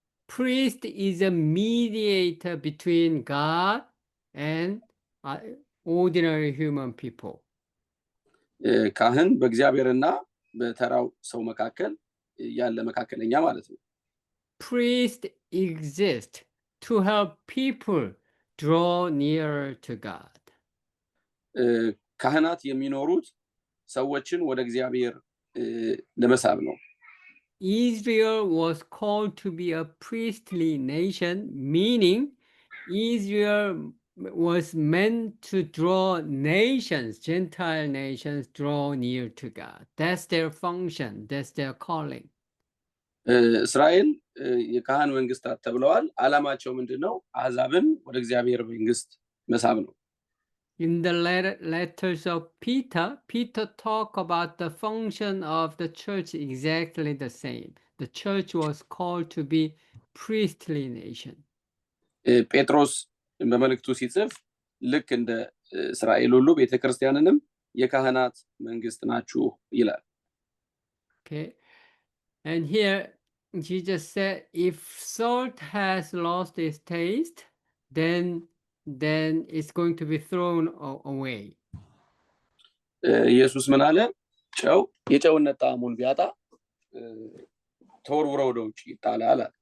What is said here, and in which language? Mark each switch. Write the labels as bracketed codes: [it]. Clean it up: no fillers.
[en] Priest is a mediator between God and ordinary human people. [am] ካህን በእግዚአብሔርና በተራው ሰው መካከል ያለ መካከለኛ ማለት ነው። [en] Priest exist to help people draw nearer to God. [am] ካህናት የሚኖሩት ሰዎችን ወደ እግዚአብሔር ለመሳብ ነው። [en] Israel was called to be a priestly nation, meaning Israel was meant to draw nations, Gentile nations, draw near to God. That's their function, that's their calling. [am] እስራኤል የካህን መንግስታት ተብለዋል። ዓላማቸው ምንድነው? አሕዛብን ወደ እግዚአብሔር መንግስት መሳብ ነው። [en] In the letters of Peter talk about the function of the church exactly the same. The church was called to be priestly nation. [am] ጴጥሮስ በመልእክቱ ሲጽፍ ልክ እንደ እስራኤል ሁሉ ቤተክርስቲያንንም የካህናት መንግስት ናችሁ ይላል። [en] Okay. And here Jesus said, if salt has lost its taste, then it's going to be thrown away. [am] ኢየሱስ ምን አለ? ጨው የጨውነት ጣዕሙን ቢያጣ ተወርውሮ ወደ ውጭ ይጣላል።